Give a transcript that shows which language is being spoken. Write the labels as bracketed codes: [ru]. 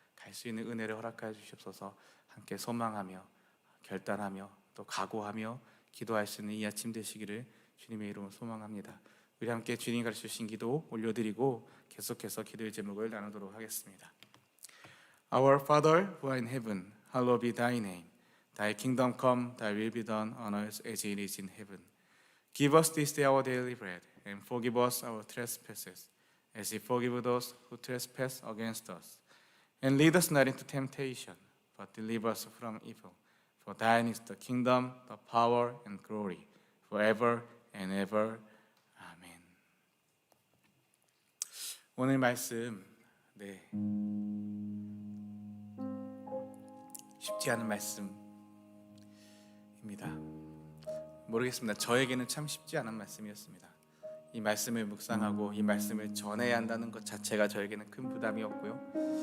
[ko] 갈 수 있는 은혜를 허락하여 주시옵소서. 함께 소망하며 결단하며 또 각오하며 기도할 수 있는 이 아침 되시기를 주님의 이름으로 소망합니다. 우리 함께 주님이 가르쳐 주신 기도 올려드리고 계속해서 기도의 제목을 나누도록 하겠습니다. [en] Our Father who art in heaven, hallowed be thy name. Thy kingdom come, thy will be done on earth as it is in heaven. Give us this day our daily bread, and forgive us our trespasses, as we forgive those who trespass against us. And lead us not into temptation, but deliver us from evil. For thine is the kingdom, the power, and glory, forever and ever. [ko] 아멘. 오늘 말씀, 쉽지 않은 말씀입니다. 모르겠습니다. 저에게는 참 쉽지 않은 말씀이었습니다. 이 말씀을 묵상하고 이 말씀을 전해야 한다는 것 자체가 저에게는 큰 부담이었고요.